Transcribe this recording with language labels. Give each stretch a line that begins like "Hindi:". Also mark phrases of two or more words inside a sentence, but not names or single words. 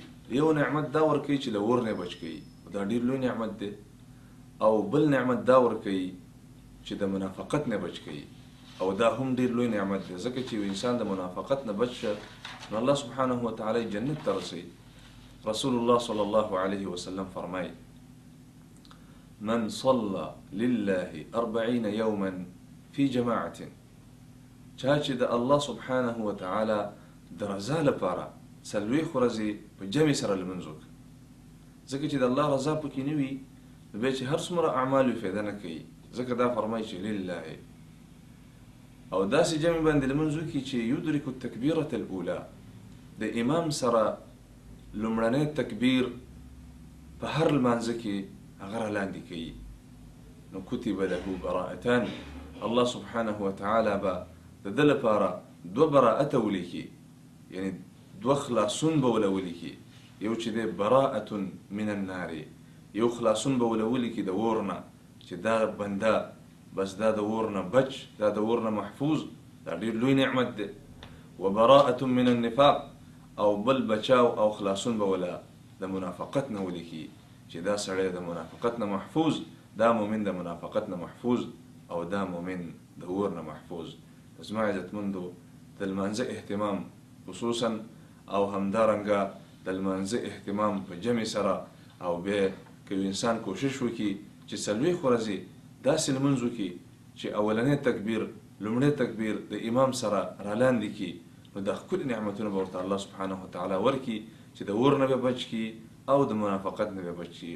Pashto: یو نعمت دا ورکوي چې له اور نه بچ کوي، دا ډېر لوی نعمت دی. او بل نعمت دا ورکوي چې د منافقت نه بچ کوي، او دا هم ډېر لوی نعمت دی، ځکه چې انسان د منافقت نه بچ شه نو الله سبحانه وتعالی جنت ته رسوي. رسول الله
Arabic: صلی الله علیه وسلم
Pashto: فرمایي:
Arabic: من صلى لله 40 يوما في جماعة.
Pashto: چا چې د الله سبحانه وتعالی د رضا لپاره څلوېښت ورځې په جمع سره لمونځ وکړي، ځکه چې د الله رضا پکې نه وي نو بیا چې هر څومره اعمال وي فایده نه کوي، ځکه دا فرمایي چې لله. او داسې جمع باندې لمونځ وکړي چې
Arabic: یدرک التکبیرة الاولى،
Pashto: د امام سره لومړنی تکبیر په هر لمانځه کې هغه رالاندې کوي، نو
Arabic: کتب له براءتان.
Pashto: الله سبحانه وتعالی به د ده لپاره دوه براءته ولیکي، یعنی دوه خلاصون به وله ولیکي. یو چې دی
Arabic: براءة من النار،
Pashto: یو خلاصون به وله ولیکي د اور نه، چې دا بنده بس دا د اور نه بچ، دا د اور نه محفوظ، دا ډېر لوی نعمت دی.
Arabic: و براءة من النفاق،
Pashto: او بل بچاو او خلاصون به وله د منافقت نه ولیکي، چې دا سړی د منافقت نه محفوظ، دا مؤمن د منافقت نه محفوظ، او دا مؤمن د اور نه محفوظ. زما عزتمندو، د لمانځه اهتمام خصوصا او همدارنګه د لمانځه اهتمام په جمع سره، او بیا که انسان کوشش وکړي چې څلوېښت ورځې داسې لمونځ وکړي چې اولنی تکبیر، لومړی تکبیر د امام سره رالاندې کړي، نو دا ښکلي نعمتونه به ورته الله سبحانه وتعالی ورکړي چې د اور نه به بچ کړي او د منافقت نه به بچ کړي.